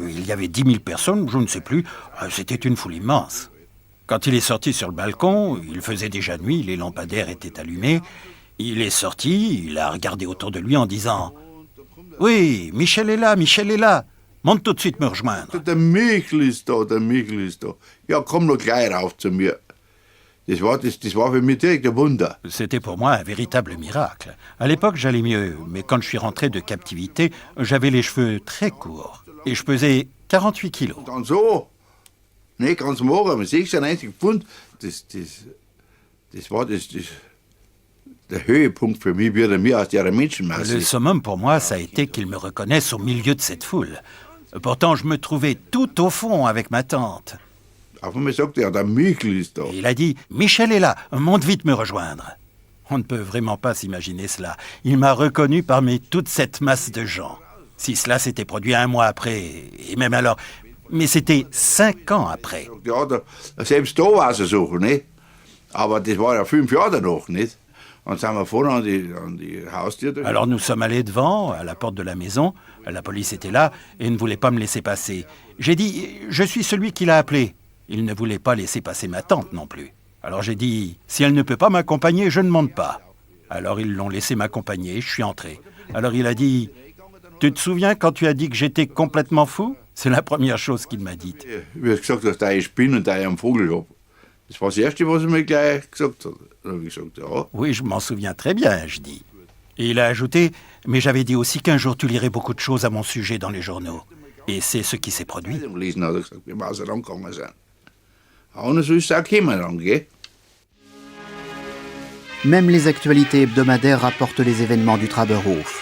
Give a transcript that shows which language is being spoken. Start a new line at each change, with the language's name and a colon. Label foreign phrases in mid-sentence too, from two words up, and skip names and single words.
French: Il y avait 10 000 personnes, je ne sais plus. C'était une foule immense. Quand il est sorti sur le balcon, il faisait déjà nuit, les lampadaires étaient allumés. Il est sorti, il a regardé autour de lui en disant « Oui, Michel est là, Michel est là. Monte tout de suite me rejoindre. »
German: Der Michel ist da. Ja, komm noch gleich rauf zu mir. Das war für mich direkt ein Wunder.
French: C'était pour moi un véritable miracle. À l'époque, j'allais mieux, mais quand je suis rentré de captivité, j'avais les cheveux très courts et je pesais 48 kilos.
German: Dann so, nee, ganz mager, mit 96 Pfund, das war der Höhepunkt für mich, wie er mir aus der Menschenmasse.
French: Le summum pour moi, ça a été qu'ils me reconnaissent au milieu de cette foule. Pourtant, je me trouvais tout au fond avec ma tante. Il a dit « Michel est là, monte vite me rejoindre ». On ne peut vraiment pas s'imaginer cela. Il m'a reconnu parmi toute cette masse de gens. Si cela s'était produit 1 mois après, et même alors... Mais c'était 5 ans après.
German: Selbst da war es so, nicht? Aber das war ja 5 Jahre danach, nicht? Und sind wir vorne an die Haustür.
French: Alors nous sommes allés devant, à la porte de la maison. La police était là et ne voulait pas me laisser passer. J'ai dit « Je suis celui qui l'a appelé ». Il ne voulait pas laisser passer ma tante non plus. Alors j'ai dit « Si elle ne peut pas m'accompagner, je ne monte pas ». Alors ils l'ont laissé m'accompagner, je suis entré. Alors il a dit « Tu te souviens quand tu as dit que j'étais complètement fou ?» C'est la première chose qu'il m'a dite.
German: Wie gesagt, dass da eine Spinne und da einen Vogel hab. Das war das Erste, was er mir gleich gesagt hat. Dann habe ich gesagt, ja.
French: Oui, je m'en souviens très bien, je dis. Et il a ajouté « Mais j'avais dit aussi qu'un jour tu lirais beaucoup de choses à mon sujet dans les journaux. » Et c'est ce qui s'est produit. Même les actualités hebdomadaires rapportent les événements du Traberhof.